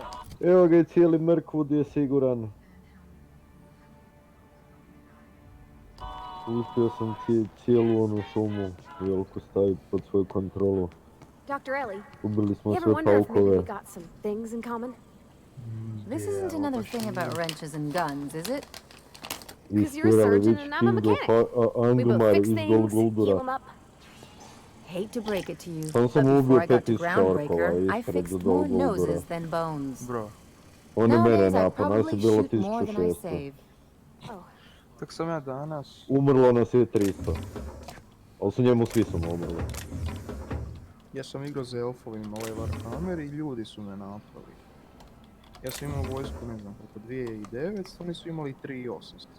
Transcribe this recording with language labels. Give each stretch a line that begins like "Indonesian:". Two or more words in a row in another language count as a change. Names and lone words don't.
Croatian: Evo ga i cijeli Mirkwood je siguran. Uspio sam cijelu onu šumu veliku staviti pod svoju kontrolu.
English: Dr. Ellie,
Croatian: Ubili smo
English: you ever
Croatian: sve
English: wonder if maybe
Croatian: paukove.
English: we got some things in common? This isn't another thing about wrenches and guns, is it? Because you're a
Croatian: Istirali
English: surgeon
Croatian: već
English: and I'm a Kingdom mechanic. We both Angmar fix
Croatian: iz
English: things, heal Golguldura. them up. Hate to break it to you,
Croatian: Sam
English: but
Croatian: sam ubio
English: before I got to 5000 Groundbreaker,
Croatian: orkova
English: I
Croatian: ispred
English: fixed more Golguldura. noses than bones. Bro,
Croatian: On je mene
English: Nowadays, I
Croatian: napao, nas je
English: probably
Croatian: bilo
English: shoot more than I 1600. save. Oh,
Croatian: tak sam ja danas... Umrlo nas je 300. Ali su njemu svi su umrli. Ja sam igrao za elfovima ovaj Warhammer i ljudi su me napali. Ja sam imao vojsku, ne znam koliko, 2900, oni su imali 3800.